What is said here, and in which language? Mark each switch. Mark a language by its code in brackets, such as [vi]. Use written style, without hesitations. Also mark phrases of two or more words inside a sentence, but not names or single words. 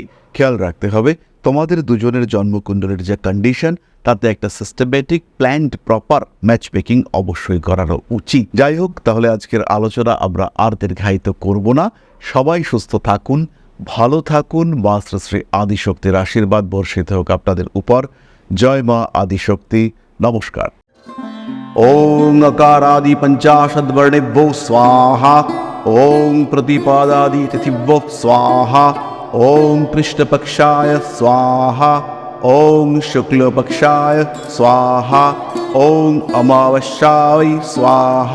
[bn] খেয়াল রাখতে হবে তোমাদের দুজনের জন্মকুণ্ডলের যে কন্ডিশন, তাতে একটা [en] systematic planned proper match making [bn] অবশ্যই করানো উচিত। যাই হোক, তাহলে আজকের আলোচনা আমরা আর দীর্ঘায়িত করব না। সবাই সুস্থ থাকুন, ভালো থাকুন। মা শ্রী শ্রী আদিশক্তির আশীর্বাদ বর্ষিত হোক আপনাদের উপর। জয় মা আদিশক্তি। নমস্কার। [sa] ওং अकारादि पंचाशद्वर्णेभ्यो स्वाहा। ओं प्रतिपादादि तिथिभ्यो स्वाहा। ओं कृष्णपक्षाय स्वाहा। ओं शुक्लपक्षाय स्वाहा। ओं अमावस्याय स्वाहा।